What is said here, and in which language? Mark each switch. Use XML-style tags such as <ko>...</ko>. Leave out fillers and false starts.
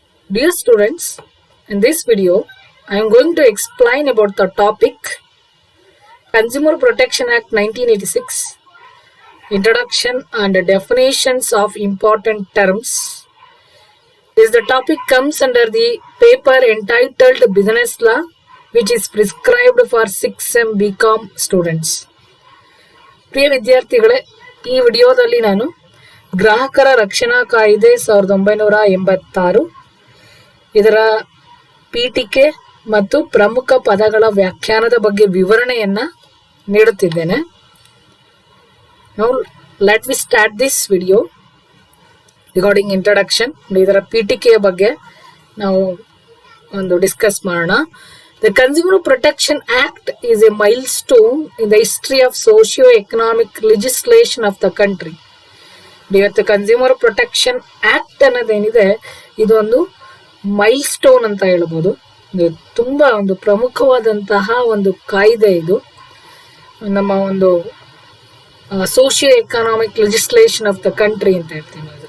<en>Dear students, in this video, I am going to explain about the topic Consumer Protection Act 1986, Introduction and Definitions of Important Terms. The topic comes under the paper entitled Business Law, which is prescribed for 6M BCom students.</en> <kn>ಪ್ರಿಯ ವಿದ್ಯಾರ್ಥಿಗಳೇ, ಈ ವಿಡಿಯೋದಲ್ಲಿ ನಾನು ಗ್ರಾಹಕರ ರಕ್ಷಣಾ ಕಾಯ್ದೆ 1986 ಇದರ ಪೀಠಿಕೆ ಮತ್ತು ಪ್ರಮುಖ ಪದಗಳ ವ್ಯಾಖ್ಯಾನದ ಬಗ್ಗೆ ವಿವರಣೆಯನ್ನ ನೀಡುತ್ತಿದ್ದೇನೆ.</kn> <en>Now let me start this video regarding introduction.</en> <kn>ಇದರ ಪೀಠಿಕೆಯ ಬಗ್ಗೆ ನಾವು ಒಂದು ಡಿಸ್ಕಸ್ ಮಾಡೋಣ.</kn> <en>The Consumer Protection Act is a milestone in the history of socio-economic legislation of the country.</en> <kn>ಇವತ್ತು ಕನ್ಸ್ಯೂಮರ್ ಪ್ರೊಟೆಕ್ಷನ್ ಆಕ್ಟ್ ಅನ್ನೋದೇನಿದೆ, ಇದೊಂದು ಮೈಲ್ ಸ್ಟೋನ್ ಅಂತ ಹೇಳ್ಬೋದು. ತುಂಬಾ ಒಂದು ಪ್ರಮುಖವಾದಂತಹ ಒಂದು ಕಾಯ್ದೆ. ಇದು ನಮ್ಮ ಒಂದು</kn> <en>socio economic legislation of the country</en> <kn>ಅಂತ ಹೇಳ್ತೀವಿ.</kn>